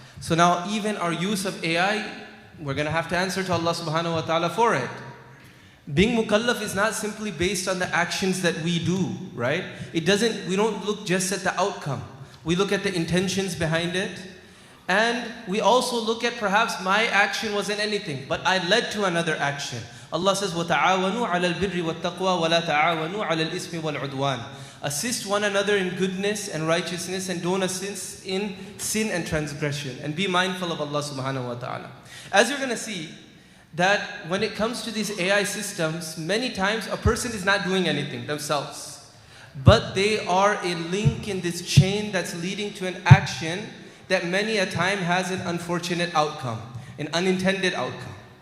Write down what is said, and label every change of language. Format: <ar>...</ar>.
<en>So now even our use of AI, we're going to have to answer to Allah subhanahu wa ta'ala for it. Being mukallaf is not simply based on the actions that we do, right? We don't look just at the outcome. We look at the intentions behind it. And we also look at perhaps my action wasn't anything, but I led to another action. Allah says,</en> <ar>وَتَعَاوَنُوا عَلَى الْبِرِّ وَالتَّقْوَى وَلَا تَعَاوَنُوا عَلَى الْإِثْمِ وَالْعُدْوَانِ.</ar> <en>Assist one another in goodness and righteousness, and don't assist in sin and transgression. And be mindful of Allah subhanahu wa ta'ala. As you're going to see, that when it comes to these AI systems, many times a person is not doing anything themselves, but they are a link in this chain that's leading to an action that many a time has an unfortunate outcome, an unintended outcome.</en>